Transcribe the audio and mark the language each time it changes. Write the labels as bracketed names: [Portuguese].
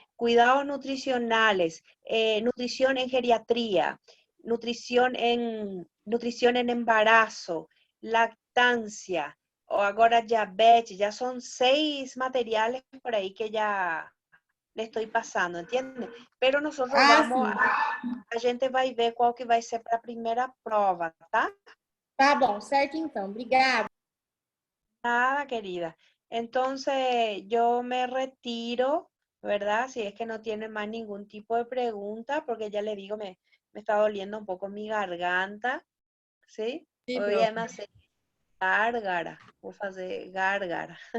[Spanish] cuidados nutricionales, nutrición en geriatría, nutrición en embarazo, lactancia, o ahora diabetes, ya son 6 materiales por ahí que ya le estoy pasando, ¿entiende? Pero nosotros vamos, [Portuguese] a gente vai ver qual que vai ser para a primeira prova, tá? Tá bom, certo então. Obrigada. [Spanish] Nada, querida. Entonces, yo me retiro, ¿verdad? Si es que no tiene más ningún tipo de pregunta, porque ya le digo, me está doliendo un poco mi garganta, ¿sí? [Portuguese] Sim, [Spanish] Hoy [Portuguese] prof. [Spanish] además gárgara, [Portuguese] vou fazer gárgara.